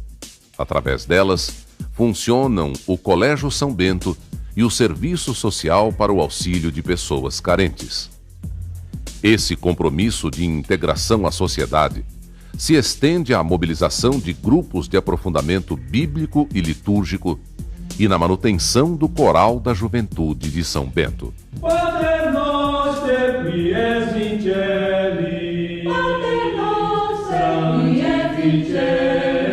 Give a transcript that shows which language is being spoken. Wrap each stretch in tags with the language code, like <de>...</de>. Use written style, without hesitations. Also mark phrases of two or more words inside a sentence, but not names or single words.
<pt>Através delas, funcionam o Colégio São Bento e o Serviço Social para o Auxílio de Pessoas Carentes. Esse compromisso de integração à sociedade se estende à mobilização de grupos de aprofundamento bíblico e litúrgico e na manutenção do Coral da Juventude de São Bento.</pt> <la>Pater noster, qui es in celi, Pater noster, qui es in celi,</la>